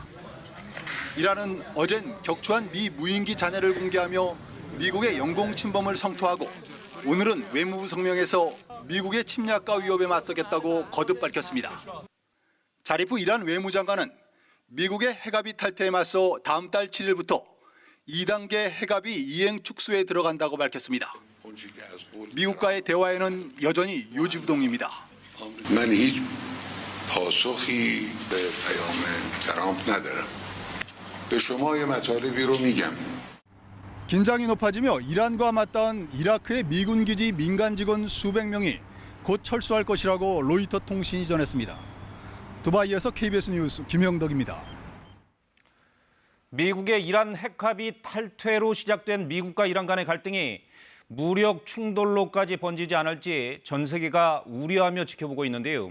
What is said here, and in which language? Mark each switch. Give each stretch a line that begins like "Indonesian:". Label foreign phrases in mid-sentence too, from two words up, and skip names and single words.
Korean: 이란은 어젠 격추한 미 무인기 잔해를 공개하며 미국의 영공 침범을 성토하고 오늘은 외무부 성명에서 미국의 침략과 위협에 맞서겠다고 거듭 밝혔습니다. 자리프 이란 외무장관은 미국의 핵합의 탈퇴에 맞서 다음 달 7일부터 2단계 핵합의 이행 축소에 들어간다고 밝혔습니다. 미국과의 대화에는 여전히 요지부동입니다.
Persian: من هیچ پاسخی به پیام ترامپ ندارم. به شما یه مطالبی رو میگم.
Korean: 긴장이 높아지며 이란과 맞닿은 이라크의 미군 기지 민간 직원 수백 명이 곧 철수할 것이라고 로이터 통신이 전했습니다. 두바이에서 KBS 뉴스 김영덕입니다. 미국의 이란 핵합의 탈퇴로 시작된 미국과 이란 간의 갈등이 무력 충돌로까지 번지지 않을지 전 세계가 우려하며 지켜보고 있는데요.